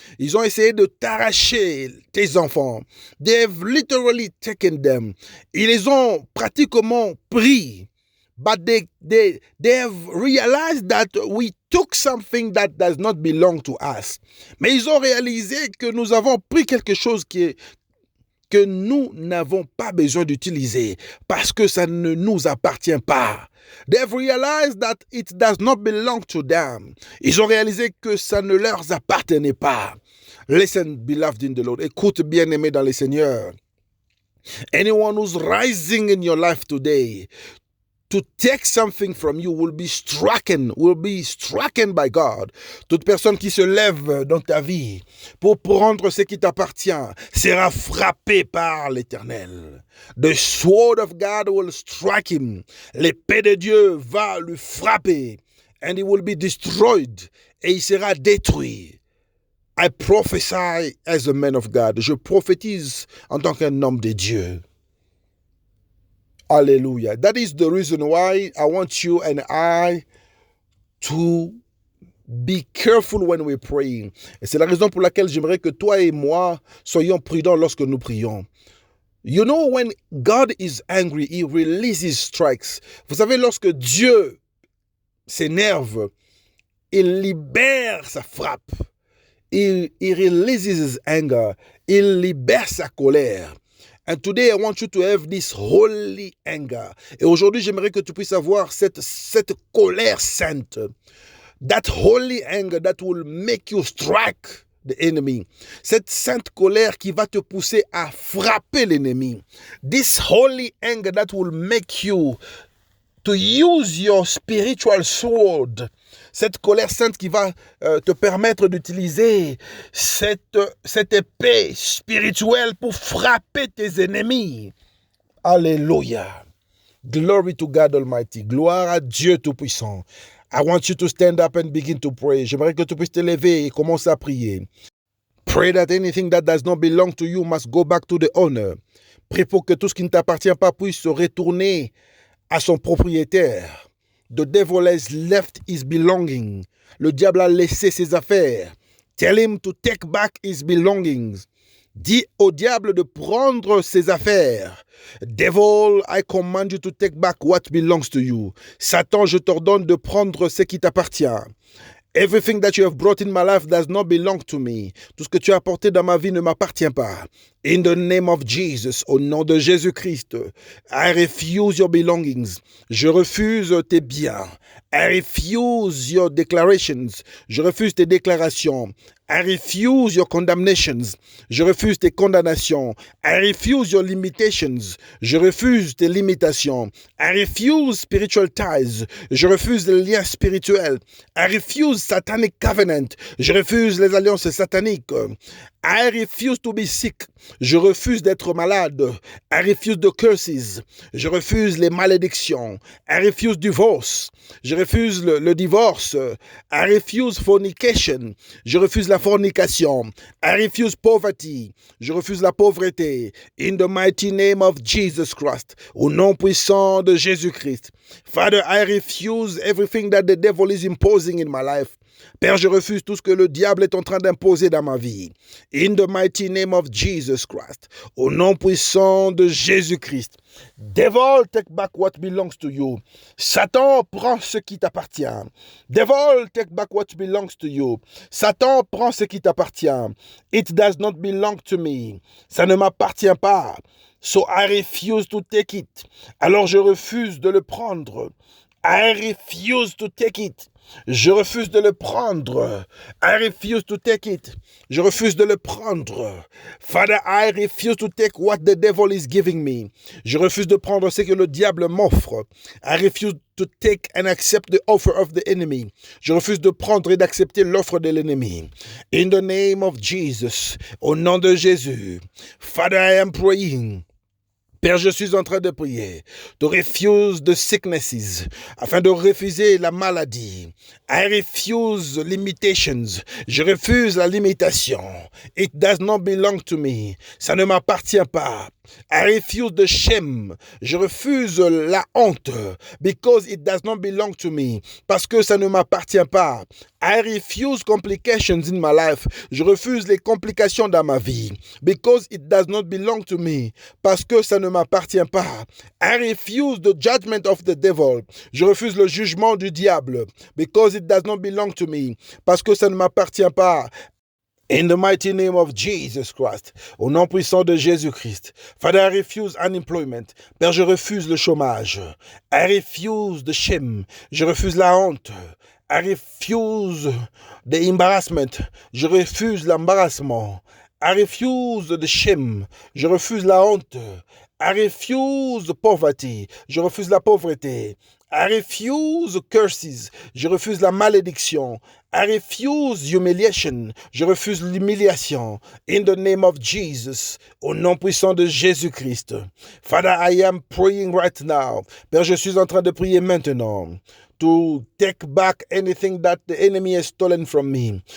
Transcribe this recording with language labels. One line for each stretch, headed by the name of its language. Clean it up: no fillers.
French: Ils ont essayé de t'arracher tes enfants.
English: They have literally taken them.
French: Ils les ont pratiquement pris.
English: But they have realized that we took something that does not belong to us.
French: Mais ils ont réalisé que nous avons pris quelque chose que nous n'avons pas besoin d'utiliser parce que ça ne nous appartient pas.
English: They've realized that it does not belong to them.
French: Ils ont réalisé que ça ne leur appartenait pas.
English: Listen, beloved in the Lord.
French: Écoute, bien-aimé dans le Seigneur.
English: Anyone who's rising in your life today to take something from you will be stricken by God.
French: Toute personne qui se lève dans ta vie pour prendre ce qui t'appartient sera frappée par l'Éternel.
English: The sword of God will strike him.
French: L'épée de Dieu va le frapper.
English: And he will be destroyed.
French: Et il sera détruit.
English: I prophesy as a man of God.
French: Je prophétise en tant qu'un homme de Dieu.
English: Hallelujah. That is the reason why I want you and I to be careful when we're praying.
French: Et c'est la raison pour laquelle j'aimerais que toi et moi soyons prudents lorsque nous prions.
English: You know, when God is angry, he releases strikes.
French: Vous savez, lorsque Dieu s'énerve, il libère sa frappe. Il
English: releases his anger.
French: Il libère sa colère.
English: And today I want you to have this holy anger.
French: Et aujourd'hui, j'aimerais que tu puisses avoir cette colère sainte.
English: That holy anger that will make you strike the enemy.
French: Cette sainte colère qui va te pousser à frapper l'ennemi.
English: This holy anger that will make you to use your spiritual sword.
French: Cette colère sainte qui va te permettre d'utiliser cette épée spirituelle pour frapper tes ennemis.
English: Alléluia. Glory to God Almighty.
French: Gloire à Dieu Tout-Puissant.
English: I want you to stand up and begin to pray.
French: J'aimerais que tu puisses te lever et commencer à prier.
English: Pray that anything that does not belong to you must go back to the owner.
French: Prie pour que tout ce qui ne t'appartient pas puisse se retourner à son propriétaire.
English: The devil has left his belonging.
French: Le diable a laissé ses affaires.
English: Tell him to take back his belongings.
French: Dis au diable de prendre ses affaires.
English: Devil, I command you to take back what belongs to you.
French: Satan, je t'ordonne de prendre ce qui t'appartient.
English: Everything that you have brought in my life does not belong to me.
French: Tout ce que tu as apporté dans ma vie ne m'appartient pas.
English: In the name of Jesus,
French: au nom de Jésus-Christ,
English: I refuse your belongings.
French: Je refuse tes biens.
English: I refuse your declarations.
French: Je refuse tes déclarations.
English: I refuse your condemnations.
French: Je refuse tes condamnations.
English: I refuse your limitations.
French: Je refuse tes limitations. I refuse spiritual ties. Je refuse les liens spirituels.
English: I refuse satanic covenant.
French: Je refuse les alliances sataniques.
English: I refuse to be sick.
French: Je refuse d'être malade.
English: I refuse the curses.
French: Je refuse les malédictions.
English: I refuse divorce.
French: Je refuse le divorce.
English: I refuse fornication.
French: Je refuse la fornication.
English: I refuse poverty.
French: Je refuse la pauvreté.
English: In the mighty name of Jesus Christ.
French: Au nom puissant de Jésus-Christ.
English: Father, I refuse everything that the devil is imposing in my life.
French: Père, je refuse tout ce que le diable est en train d'imposer dans ma vie.
English: In the mighty name of Jesus Christ.
French: Au nom puissant de Jésus-Christ.
English: Devil, take back what belongs to you.
French: Satan, prends ce qui t'appartient.
English: Devil, take back what belongs to you.
French: Satan, prends ce qui t'appartient.
English: It does not belong to me.
French: Ça ne m'appartient pas.
English: So I refuse to take it.
French: Alors je refuse de le prendre.
English: I refuse to take it.
French: Je refuse de le prendre.
English: I refuse to take it.
French: Je refuse de le prendre.
English: Father, I refuse to take what the devil is giving me.
French: Je refuse de prendre ce que le diable m'offre.
English: I refuse to take and accept the offer of the enemy.
French: Je refuse de prendre et d'accepter l'offre de l'ennemi.
English: In the name of Jesus,
French: au nom de Jésus.
English: Father, I am praying.
French: Père, je suis en train de prier,
English: to refuse the sicknesses,
French: afin de refuser la maladie.
English: I refuse limitations.
French: Je refuse la limitation.
English: It does not belong to me.
French: Ça ne m'appartient pas.
English: I refuse the shame.
French: Je refuse la honte.
English: Because it does not belong to me.
French: Parce que ça ne m'appartient pas.
English: I refuse complications in my life.
French: Je refuse les complications dans ma vie.
English: Because it does not belong to me.
French: Parce que ça ne m'appartient pas.
English: I refuse the judgment of the devil.
French: Je refuse le jugement du diable.
English: Because it does not belong to me.
French: Parce que ça ne m'appartient pas.
English: In the mighty name of Jesus Christ,
French: au nom puissant de Jésus-Christ.
English: Father, I refuse unemployment.
French: Père, je refuse le chômage.
English: I refuse the shame.
French: Je refuse la honte.
English: I refuse the embarrassment.
French: Je refuse l'embarrassement.
English: I refuse the shame.
French: Je refuse la honte.
English: I refuse poverty.
French: Je refuse la pauvreté.
English: I refuse curses.
French: Je refuse la malédiction.
English: I refuse humiliation.
French: Je refuse l'humiliation.
English: In the name of Jesus.
French: Au nom puissant de Jésus-Christ.
English: Father, I am praying right now.
French: Père, je suis en train de prier maintenant.
English: To take back anything that the enemy has stolen from me.